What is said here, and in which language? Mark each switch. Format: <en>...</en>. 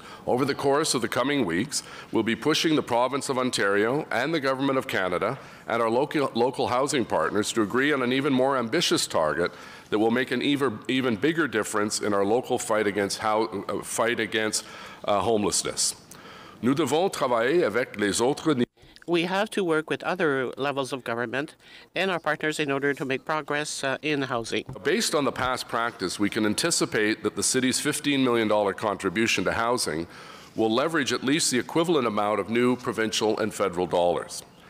<en>Over the course of the coming weeks, we'll be pushing the province of Ontario and the Government of Canada and our local housing partners to agree on an even more ambitious target that will make an even bigger difference in our local fight against homelessness.</en> <fr>Nous devons travailler avec les autres.</fr> <en>We have to work with other levels of government and our partners in order to make progress in housing. Based on the past practice, we can anticipate that the city's $15 million contribution to housing will leverage at least the equivalent amount of new provincial and federal dollars.</en>